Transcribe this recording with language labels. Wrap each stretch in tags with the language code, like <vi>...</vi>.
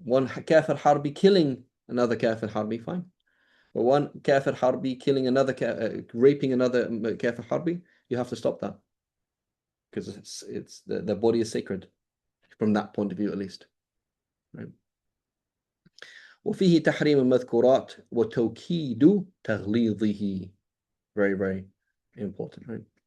<en>One kafir harbi killing another kafir harbi, fine. But one kafir harbi killing another, raping another kafir harbi, you have to stop that because it's the body is sacred from that point of view, at least. Right?</en> <ar>وفيه تحريم المذكورات وتوكيد تغليظه.</ar> <en>Very, very important, right?</en>